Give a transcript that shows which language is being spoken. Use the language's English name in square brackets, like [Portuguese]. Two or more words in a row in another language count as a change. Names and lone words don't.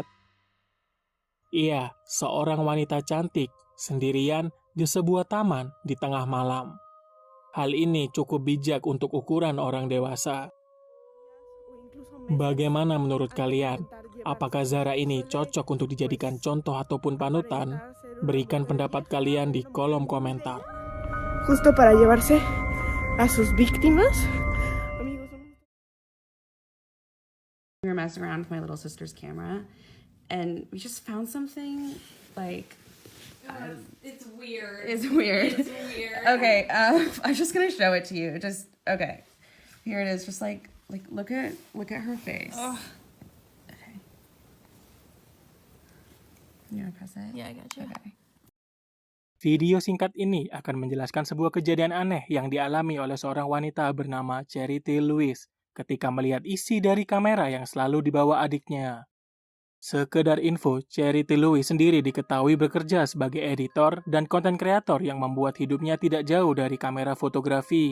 [Indonesian] Ia, seorang wanita cantik, sendirian di sebuah taman di tengah malam. Hal ini cukup bijak untuk ukuran orang dewasa. Bagaimana menurut kalian? Apakah Zara ini cocok untuk dijadikan contoh ataupun panutan? Berikan pendapat kalian di kolom komentar. [Spanish] Justo para llevarse a sus víctimas. Amigos, [English] We were messing around with my little sister's camera, and we just found something like. It's weird. It's weird. It's weird. Okay, I'm just gonna show it to you. Just okay. Here it is. Just like look at her face. Ugh. Okay. You wanna press it? Yeah, I got you. Okay. [Indonesian] Video singkat ini akan menjelaskan sebuah kejadian aneh yang dialami oleh seorang wanita bernama Charity Lewis ketika melihat isi dari kamera yang selalu dibawa adiknya. Sekedar info, Charity Lewis sendiri diketahui bekerja sebagai editor dan konten kreator yang membuat hidupnya tidak jauh dari kamera fotografi.